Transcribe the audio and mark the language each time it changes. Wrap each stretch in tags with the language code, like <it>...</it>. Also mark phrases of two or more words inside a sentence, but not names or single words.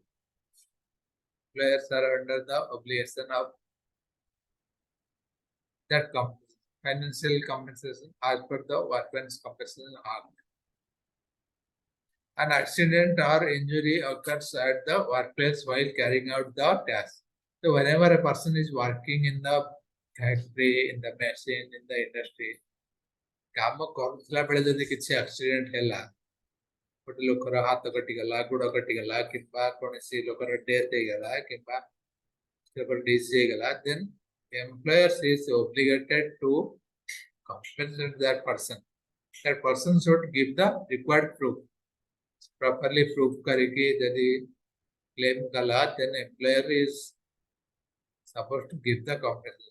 <en>Employers are under the obligation of that financial compensation as per the Workmen's Compensation Act. An accident or injury occurs at the workplace while carrying out the task. So whenever a person is working in the factory, in the machine, in the industry,</en> <or>काम କରୁଥିଲା ବେଳେ ଯଦି କିଛି ଆକ୍ସିଡେଣ୍ଟ ହେଲା, ଗୋଟେ ଲୋକର ହାତ କଟିଗଲା, ଗୋଡ କଟିଗଲା କିମ୍ବା କୌଣସି ଲୋକର ଡେଥ୍ ହେଇଗଲା କିମ୍ବା disease ହେଇଗଲା,</or> <en>then employer is obligated to compensate that person. That person should give the required proof. Properly proof</en> <hi>करके यदि</hi> <en>claim कला, then employer is supposed to give the compensation.</en>